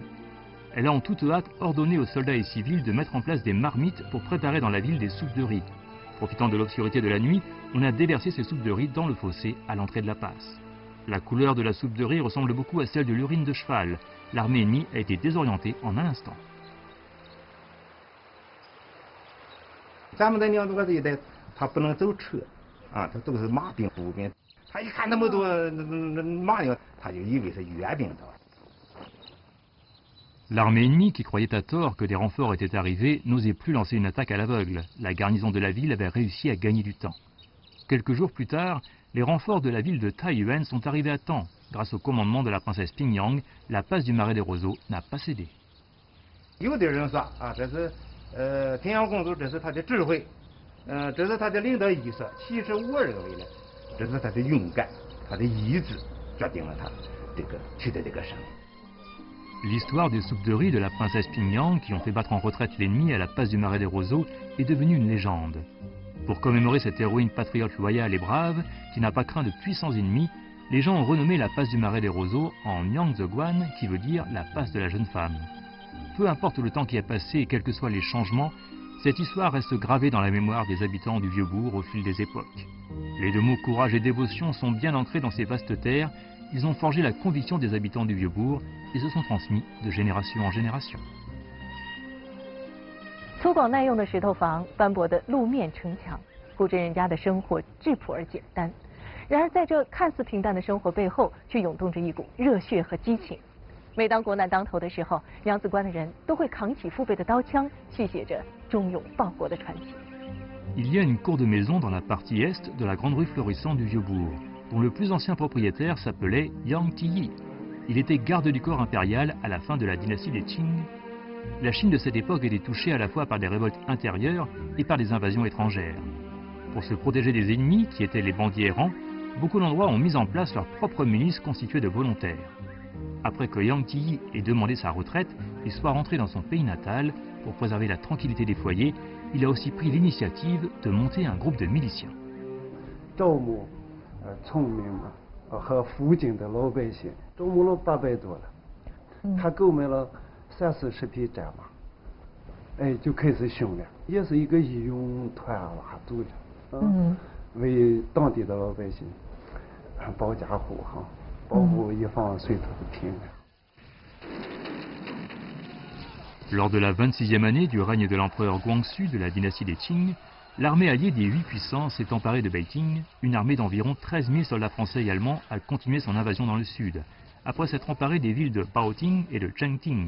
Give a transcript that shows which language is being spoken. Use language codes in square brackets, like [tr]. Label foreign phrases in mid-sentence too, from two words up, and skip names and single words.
[fr] Elle a en toute hâte ordonné aux soldats et civils de mettre en place des marmites pour préparer dans la ville des soupes de riz. Profitant de l'obscurité de la nuit, on a déversé ces soupes de riz dans le fossé à l'entrée de la passe. La couleur de la soupe de riz ressemble beaucoup à celle de l'urine de cheval. L'armée ennemie a été désorientée en un instant. [zh] 咱们在娘子关这一带，他不能走车，他都是马兵、步兵。他一看那么多马兵，他就以为是援兵到。 [fr] L'armée ennemie, qui croyait à tort que des renforts étaient arrivés, n'osait plus lancer une attaque à l'aveugle. La garnison de la ville avait réussi à gagner du temps. Quelques jours plus tard, les renforts de la ville de Taiyuan sont arrivés à temps. Grâce au commandement de la princesse Pingyang, la passe du Marais des Roseaux n'a pas cédé. [zh] 有的人说这是平阳公主，这是她的智慧，这是她的领导意识。其实我认为呢，这是她的勇敢，她的意志决定了她取得这个胜利。 [fr] L'histoire des soupes de riz de la princesse Pingyang, qui ont fait battre en retraite l'ennemi à la passe du Marais des Roseaux, est devenue une légende. Pour commémorer cette héroïne patriote loyale et brave, qui n'a pas craint de puissants ennemis, les gens ont renommé la passe du Marais des Roseaux en Nyangzeguan, qui veut dire la passe de la jeune femme. Peu importe le temps qui a passé et quels que soient les changements, cette histoire reste gravée dans la mémoire des habitants du Vieux-Bourg au fil des époques. Les deux mots courage et dévotion sont bien ancrés dans ces vastes terres. Ils ont forgé la conviction des habitants du Vieux-Bourg et se sont transmis de génération en génération. [zh] 粗犷耐用的石头房，斑驳的路面城墙，古镇人家的生活质朴而简单。然而，在这看似平淡的生活背后，却涌动着一股热血和激情。每当国难当头的时候，娘子关的人都会扛起父辈的刀枪，续写着忠勇报国的传奇。 [fr] Il y a une cour de maison dans la partie est de la grande rue florissante du Vieux-Bourg, dont le plus ancien propriétaire s'appelait Yang Tiyi. Il était garde du corps impérial à la fin de la dynastie des Qing. La Chine de cette époque était touchée à la fois par des révoltes intérieures et par des invasions étrangères. Pour se protéger des ennemis, qui étaient les bandits errants, beaucoup d'endroits ont mis en place leur propre milice constituée de volontaires. Après que Yang Tiyi ait demandé sa retraite et soit rentré dans son pays natal pour préserver la tranquillité des foyers, il a aussi pris l'initiative de monter un groupe de miliciens. [zh] 招募聪明和附近的老百姓，招募了800多了，他购买了30-40匹战马，就开始训练，也是一个义勇团拉走的，为当地的老百姓保家护航，保护以防水土的平安。 [fr] Lors de la 26e année du règne de l'empereur Guangxu de la dynastie des Qing, l'armée alliée des 8 puissances s'est emparée de Beijing. Une armée d'environ 13 000 soldats français et allemands a continué son invasion dans le sud, après s'être emparée des villes de Baoting et de Chengting.